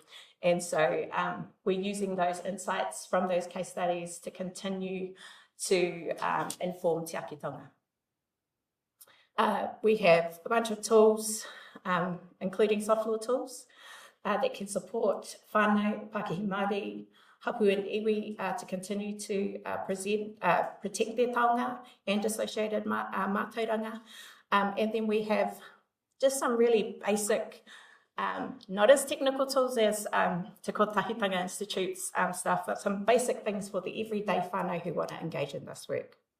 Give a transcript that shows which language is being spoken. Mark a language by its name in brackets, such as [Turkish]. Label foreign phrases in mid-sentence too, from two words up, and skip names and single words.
[English] And so we're using those insights from those case studies to continue to inform Tikanga. We have a bunch of tools, including software tools, that can support [Māori] whānau, Pākehā Māori, hapu [English] and iwi to continue to protect their taonga and associated mātauranga. And then we have just some really basic, not as technical tools as Te Kotahitanga Institute's stuff, but some basic things for the everyday whānau who want to engage in this work.